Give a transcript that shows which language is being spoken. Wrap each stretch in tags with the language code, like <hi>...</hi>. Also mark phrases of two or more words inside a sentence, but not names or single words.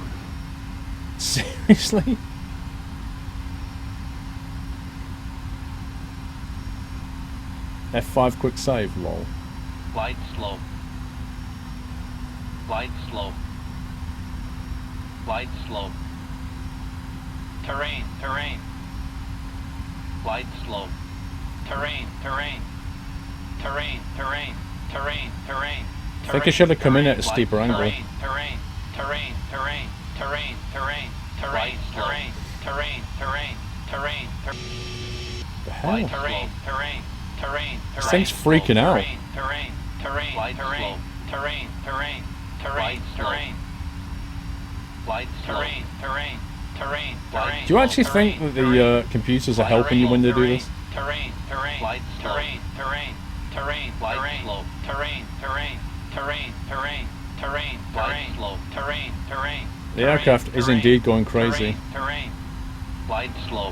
<en>Seriously? F5 quick save, lol. Flight slow. Flight slow. Flight slow. Terrain, terrain. Flight slow. Terrain, terrain. Terrain, terrain, terrain, terrain. I think I should have come in at a steeper angle. Terrain, terrain, terrain, terrain, terrain, terrain, terrain, terrain, terrain, terrain, terrain, terrain. The hell? Terrain, terrain, terrain, This thing's freaking out. terrain, terrain, terrain, terrain, terrain, terrain, terrain. Flight terrain, terrain, terrain, terrain. Do you actually think that the computers are helping you when they do this? Terrain, terrain, terrain, terrain, terrain, terrain, terrain, terrain, terrain, terrain, terrain, terrain, terrain, terrain. The aircraft is indeed going crazy. Terrain, flight slow.</en>